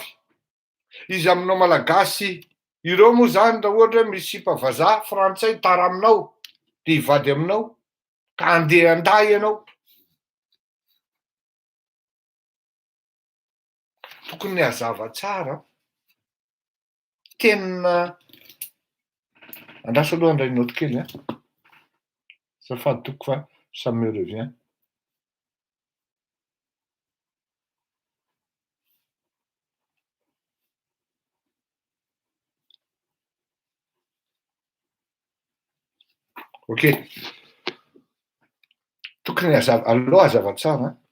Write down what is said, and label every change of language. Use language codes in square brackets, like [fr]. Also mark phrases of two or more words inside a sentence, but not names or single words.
[mg] Izy aminao malagasy ireo moa zany raha ohatra hoe misy mpavazaha frantsay tara aminao de hivady aminao ka andeha anday ianao. Tokony hazava tsara. Tena andraso aloha andray note kely a. Azafady toko fa [fr] ça me revient. [mg] Ok. Tokony aloha hazava tsara.